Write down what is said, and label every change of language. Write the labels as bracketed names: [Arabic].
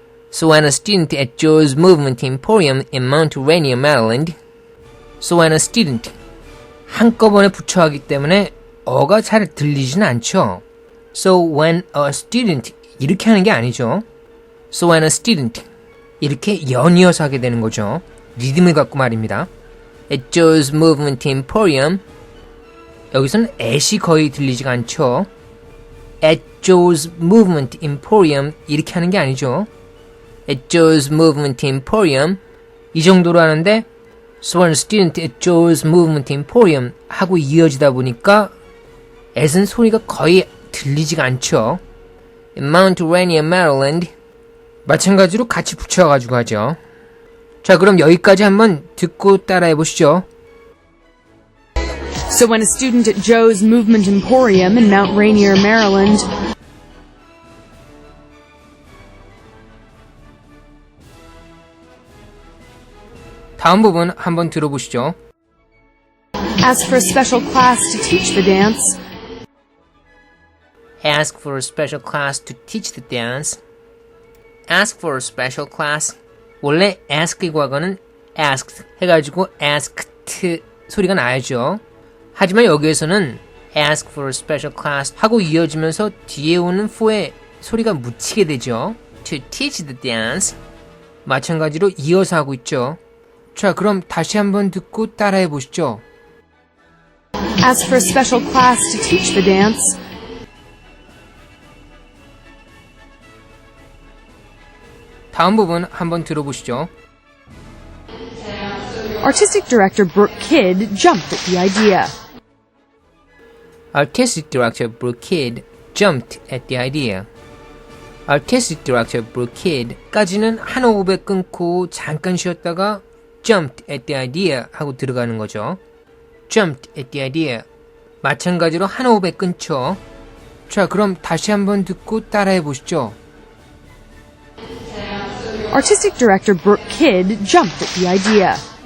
[English] So when a student at Joe's Movement Emporium in Mount Rainier, Maryland So when a student [Korean] 한꺼번에 붙여하기 때문에 어가 잘 들리진 않죠. [English] So when a student [Korean] 이렇게 하는 게 아니죠. So when a student 이렇게 연이어서 하게 되는 거죠. 리듬을 갖고 말입니다. [English] At Joe's Movement Emporium [Korean] 여기서는 at이 거의 들리지가 않죠. [English] At Joe's Movement Emporium [Korean] 이렇게 하는 게 아니죠. [English] At Joe's Movement Emporium [Korean] 이 정도로 하는데 [English] So when a student at Joe's Movement Emporium [Korean] 하고 이어지다 보니까 at은 소리가 거의 들리지가 않죠. [English] In Mount Rainier, Maryland [Korean] 마찬가지로 같이 붙여가지고 하죠. 자, 그럼 여기까지 한번 듣고 따라해 보시죠. [English] So when a student at Joe's Movement Emporium in Mount Rainier, Maryland [Korean] 다음 부분 한번 들어보시죠. [English] asked for a special class to teach the dance, ask for a special class to teach the dance. ask for a special class. [Korean] 원래 ask의 과거는 asked 해가지고 asked 소리가 나야죠. 하지만 여기에서는 [English] ask for a special class [Korean] 하고 이어지면서 뒤에 오는 for에 소리가 묻히게 되죠. [English] to teach the dance. [Korean] 마찬가지로 이어서 하고 있죠. 자, 그럼 다시 한번 듣고 따라해 보시죠. [English] Ask for a special class to teach the dance. [Korean] 다음 부분 한번 들어보시죠. [English] Artistic director Brooke Kidd jumped at the idea. Artistic director Brooke Kidd jumped at the idea. Artistic director Brooke Kidd [Korean] 까지는 한 호흡에 끊고 잠깐 쉬었다가 [English] jumped at the idea [Korean] 하고 들어가는 거죠. [English] jumped at the idea. [Korean] 마찬가지로 한 호흡에 끊죠. 자, 그럼 다시 한번 듣고 따라해 보시죠. [English] Artistic director Brooke Kidd jumped at the idea.